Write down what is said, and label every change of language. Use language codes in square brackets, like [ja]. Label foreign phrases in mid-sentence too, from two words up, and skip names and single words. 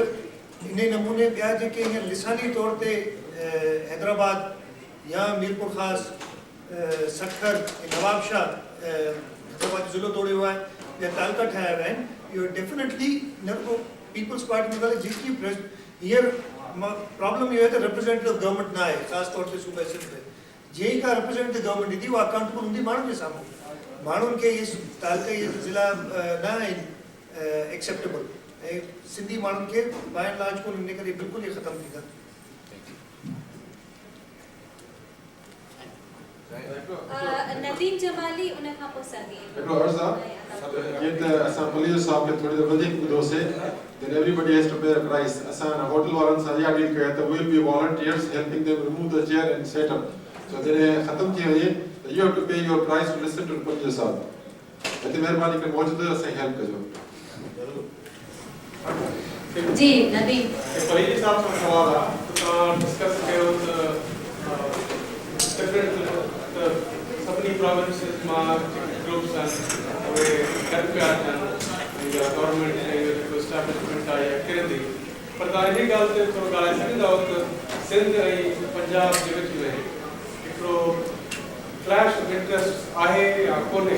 [sd] इन नमूने ॿिया जेके हींअर लिसानी तौर ते हैदराबाद या मीरपुर ख़ासि, सखर, नवाबशाह हैदराबाद जो ज़िलो तोड़ियो आहे या तालका ठाहिया विया आहिनि, इहो डेफिनेटली न को पीपल्स पार्टी में जेकी हींअर प्रॉब्लम इहो आहे त [en] representative government [sd] न आहे, ख़ासि तौर ते सूबे सिंध में। जीअं ई का [en] representative government [sd] ईंदी, उहा अकाउंटेबल हूंदी माण्हुनि जे साम्हूं। माण्हुनि खे इहे तालका इहे ज़िला न आहिनि एक्सेप्टेबल, ऐं सिंधी माण्हुनि खे [en] by and large [sd] कोन, इन करे बिल्कुलु ई ख़तमु थींदा। नदीम जमाली, उन खां पोइ सॻे। हिकिड़ो अर्ज़ु आहे, जीअं त असां पुलिस साहब खे थोरी देरि वधीक ॿुधोसीं, [en] then everybody has to pay a price. [sd] असां होटल वारनि सां इहा डील कया त [en] will be volunteers helping them remove the chair and set up. So [sd] जॾहिं ख़तमु थी वञे त [en] you have to pay your price to listen to the [sd] पुलिस साहब। हिते महिरबानी करे मौजूदु असांखे हेल्प कजो। जी नदीम। पुलिस साहब सां सवाल आहे, तव्हां डिस्कस कयो त डिफरेंट सभिनी प्रोविंसेस मां ग्रुप्स आहिनि, उहे गॾु पिया थियनि, गवर्नमेंट जेको एस्टेब्लिशमेंट आहे या किरंदी, पर तव्हां इन ॻाल्हि ते थोरो ॻाल्हाए सघंदा त सिंध ऐं पंजाब जे विच में हिकिड़ो [en] flash of interest [sd] आहे या कोन्हे?